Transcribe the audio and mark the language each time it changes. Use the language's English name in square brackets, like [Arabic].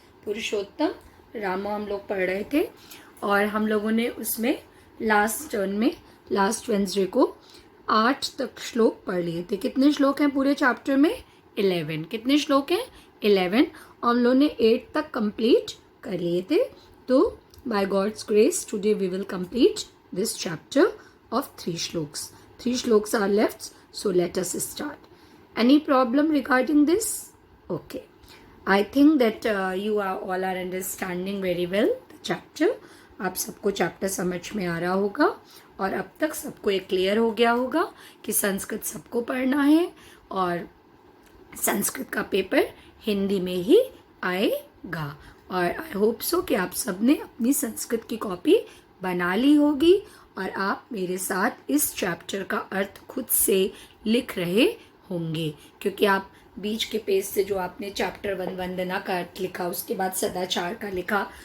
[Hindi] पुरुषोत्तम रामा हम लोग पढ़ रहे थे, और हम लोगों ने उसमें लास्ट टर्न में लास्ट वेंसडे को 8 तक श्लोक पढ़ लिए थे. कितने श्लोक हैं पूरे चैप्टर में? 11. कितने श्लोक हैं? 11. और हम लोगों ने 8 तक कंप्लीट कर लिए थे. तो [English] By God's grace today we will complete this chapter of 3 shloks. 3 shloks are left, so let us start. Any problem regarding this? Okay. I think that you are all are understanding very well the chapter. [Hindi] आप सबको chapter समझ में आ रहा होगा, और अब तक सबको ये क्लियर हो गया होगा कि संस्कृत सबको पढ़ना है और संस्कृत का पेपर हिंदी में ही आएगा. और [English] I hope so [Hindi] कि आप सबने अपनी संस्कृत की कॉपी बना ली होगी और आप मेरे साथ इस चैप्टर का अर्थ खुद से लिख रहे होंगे, क्योंकि आप बीच के पेज से जो आपने चैप्टर 1 वंदना का अर्थ लिखा, उसके बाद सदाचार का लिखा.